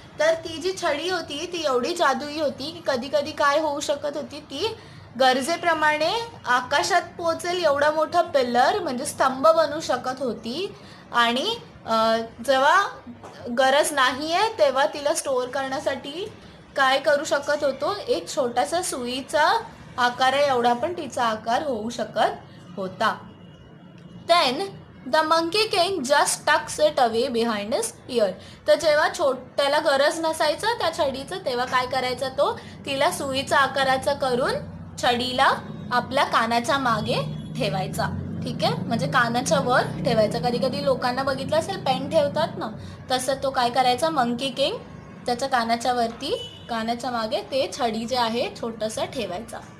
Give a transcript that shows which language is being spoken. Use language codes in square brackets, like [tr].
[mr] तर ती जी छडी होती ती एवढी जादुई होती की कधी कधी काय होऊ शकत होती, ती गरजेप्रमाणे आकाशात पोचेल एवढा मोठा पिल्लर म्हणजे स्तंभ बनू शकत होती, आणि जेव्हा गरज नाही आहे तेव्हा तिला स्टोअर करण्यासाठी काय करू शकत होतो, एक छोटासा सुईचा आकार आहे एवढा पण तिचा आकार होऊ शकत होता. [en] Then the monkey king just tucks it away behind his ear. [mr] तर जेव्हा त्याला गरज नसायचं त्या छडीचं तेव्हा काय करायचं, तो तिला सुईचा आकाराचं करून छडीला आपल्या कानाच्या मागे ठेवायचा. ठीक आहे, म्हणजे कानाच्या वर ठेवायचा. कधी कधी लोकांना बघितलं असेल पेन ठेवतात ना, तसं तो काय करायचा, मंकी किंग त्याच्या कानाच्या वरती कानाच्या मागे ते छडी जे आहे छोटंसं ठेवायचा.